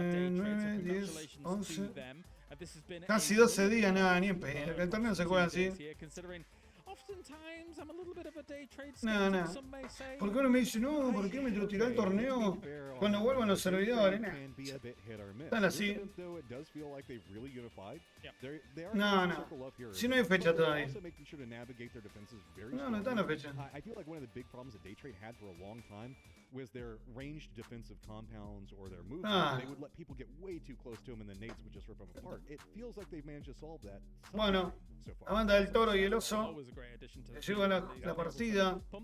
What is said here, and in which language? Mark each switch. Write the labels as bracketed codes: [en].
[es] 9, 10, 11. Casi 12 días, nada, ni en pedo. El torneo se juega así. [en] oftentimes I'm a little bit of a day trade [es] No, [en] skeptic, [es] no. [en] some may say. [es] Porque uno me dice, no, ¿por qué me lo tiró el torneo cuando vuelvan los servidores? Nah. Están así. No, no. Si no hay fecha todavía. No, no está en la fecha. [en] I feel like one of the big problems that Day Trade had for a long time was their ranged defensive compounds or their movement. They would let people get way too close to them and the nades would just rip them apart. It feels like they've managed to solve that. [es] Bueno, la banda del toro y el oso lleva la partida.